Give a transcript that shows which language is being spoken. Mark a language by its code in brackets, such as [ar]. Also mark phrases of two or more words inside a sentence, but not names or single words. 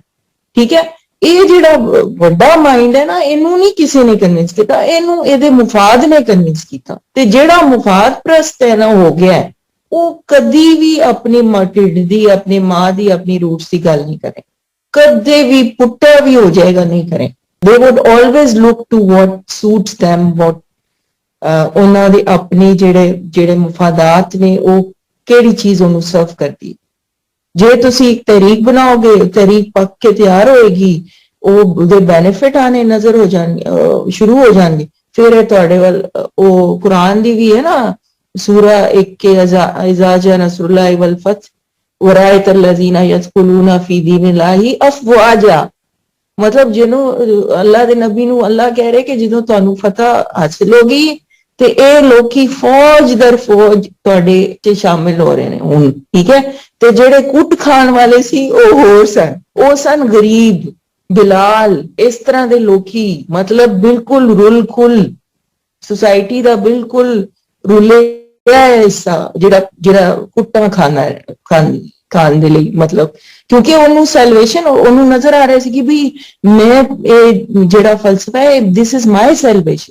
[pa] ਠੀਕ ਹੈ, ਇਹ ਜਿਹੜਾ ਵੱਡਾ ਮਾਈਂਡ ਹੈ ਨਾ, ਇਹਨੂੰ ਨਹੀਂ ਕਿਸੇ ਨੇ ਕਨਵਿੰਸ ਕੀਤਾ, ਇਹਨੂੰ ਇਹਦੇ ਮੁਫਾਦ ਨੇ ਕਨਵਿੰਸ ਕੀਤਾ। ਤੇ ਜਿਹੜਾ ਮੁਫਾਦ ਪ੍ਰਸਤ ਹੈ ਨਾ ਹੋ ਗਿਆ, ਉਹ ਕਦੀ ਵੀ ਆਪਣੀ ਢਿੱਡ ਦੀ, ਆਪਣੀ ਮਾਂ ਦੀ, ਆਪਣੀ ਰੂਟਸ ਦੀ ਗੱਲ ਨਹੀਂ ਕਰੇ, ਕਦੇ ਵੀ ਪੁੱਟਾ ਵੀ ਹੋ ਜਾਏਗਾ ਨਹੀਂ ਕਰੇ। [en] they would always look to what suits them, what [pa] ਉਹਨਾਂ ਦੇ ਆਪਣੇ ਜਿਹੜੇ ਮੁਫਾਦਾਤ ਨੇ, ਉਹ ਕਿਹੜੀ ਚੀਜ਼ ਉਹਨੂੰ ਸਰਵ ਕਰਦੀ। ਜੇ ਤੁਸੀਂ ਇੱਕ ਤਹਿਰੀਕ ਬਣਾਓਗੇ, ਤਹਿਰੀਕ ਪੱਕ ਕੇ ਤਿਆਰ ਹੋਏਗੀ, ਉਹਦੇ ਬੈਨੀਫਿਟ ਆਣੇ ਨਜ਼ਰ ਹੋ ਜਾਣਗੇ, ਸ਼ੁਰੂ ਹੋ ਜਾਣਗੇ। ਫਿਰ ਇਹ ਤੁਹਾਡੇ ਵੱਲ, ਉਹ ਕੁਰਾਨ ਦੀ ਵੀ ਹੈ ਨਾ ਸੂਰਾ 1 ਕੇ [ar] إذا جاء نصر الله والفتح ورأيت الذين يدخلون في دين الله أفواجا. [pa] ਮਤਲਬ ਜਿਹਨੂੰ ਅੱਲਾ ਦੇ ਨਬੀ ਨੂੰ ਅੱਲਾ ਕਹਿ ਰਹੇ ਕਿ ਜਦੋਂ ਤੁਹਾਨੂੰ ਫਤਹ ਹਾਸਿਲ ਹੋ ਗਈ ਤੇ ਇਹ ਲੋਕੀ ਫੌਜ ਦਰ ਫੌਜ ਤੁਹਾਡੇ ਚ ਸ਼ਾਮਿਲ ਹੋ ਰਹੇ ਨੇ ਹੁਣ। ਠੀਕ ਹੈ, ਤੇ ਜਿਹੜੇ ਕੁੱਟ ਖਾਣ ਵਾਲੇ ਸੀ ਉਹ ਹੋਰ ਸਨ, ਉਹ ਸਨ ਗਰੀਬ, ਬਿਲਾਲ, ਇਸ ਤਰ੍ਹਾਂ ਦੇ ਲੋਕੀ, ਮਤਲਬ ਬਿਲਕੁਲ ਰੁਲ ਖੁਲ ਸੁਸਾਇਟੀ ਦਾ ਬਿਲਕੁਲ ਰੁਲਿਆ ਹਿੱਸਾ, ਜਿਹੜਾ ਕੁੱਟਾਂ ਖਾਣ ਦੇ ਲਈ, ਮਤਲਬ ਕਿਉਂਕਿ ਉਹਨੂੰ ਸੈਲਵੇਸ਼ਨ, ਉਹਨੂੰ ਨਜ਼ਰ ਆ ਰਿਹਾ ਸੀ ਕਿ ਵੀ ਮੈਂ ਇਹ ਜਿਹੜਾ ਫਲਸਫਾ ਹੈ, [en] this is my salvation.